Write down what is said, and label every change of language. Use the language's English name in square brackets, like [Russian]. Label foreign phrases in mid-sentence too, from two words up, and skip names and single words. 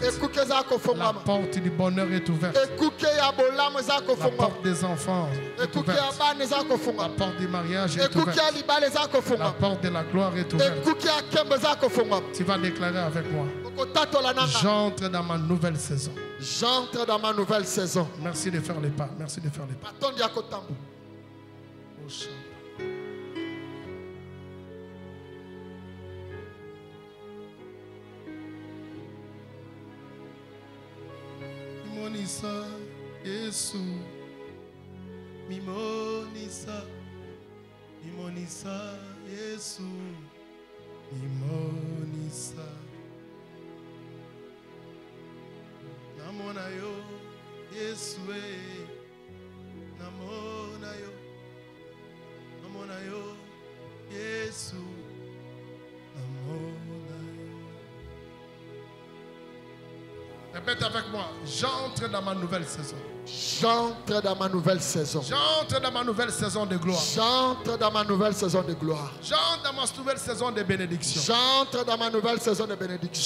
[French] La porte du bonheur est ouverte. La porte des enfants est ouverte. La porte du mariage est ouverte. La porte de la gloire est ouverte. Tu vas déclarer avec moi: j'entre dans ma nouvelle saison. J'entre dans ma nouvelle saison. Merci de faire les pas. Merci de faire les pas. [Lingala] Mimonisa Yesu, Mimonisa, Mimonisa Yesu, Mimonisa. Namona yo Yesu, namona yo. Namona yo Yesu, namona yo. [French] Répète avec moi: j'entre dans ma nouvelle saison. J'entre dans ma nouvelle saison. J'entre dans ma nouvelle saison de gloire. J'entre dans ma nouvelle saison de gloire. J'entre dans ma nouvelle saison de bénédiction. J'entre dans ma nouvelle saison de bénédiction.